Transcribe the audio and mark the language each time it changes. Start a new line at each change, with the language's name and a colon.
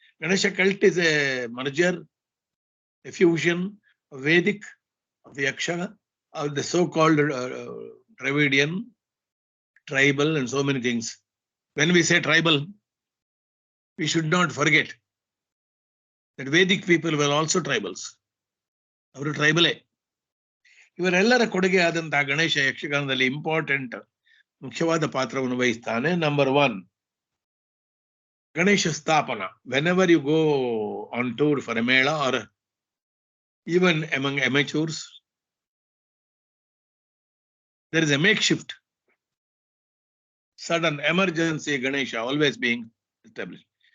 English: Ganesha cult is a merger, a fusion of Vedic, of Yaksha, of the so-called Dravidian, tribal, and so many things. When we say tribal, we should not forget that Vedic people were also tribals.
Kannada: Avaru tribal. ಇವರೆಲ್ಲರ ಕೊಡುಗೆ ಆದಂತಹ ಗಣೇಶ ಯಕ್ಷಗಾನದಲ್ಲಿ important ಮುಖ್ಯವಾದ ಪಾತ್ರವನ್ನು ವಹಿಸ್ತಾನೆ. Number 1, Ganesha ಸ್ಥಾಪನ.
English: Whenever you go on tour for a mela or even among amateurs, there is a makeshift, sudden emergency Ganesha always being established.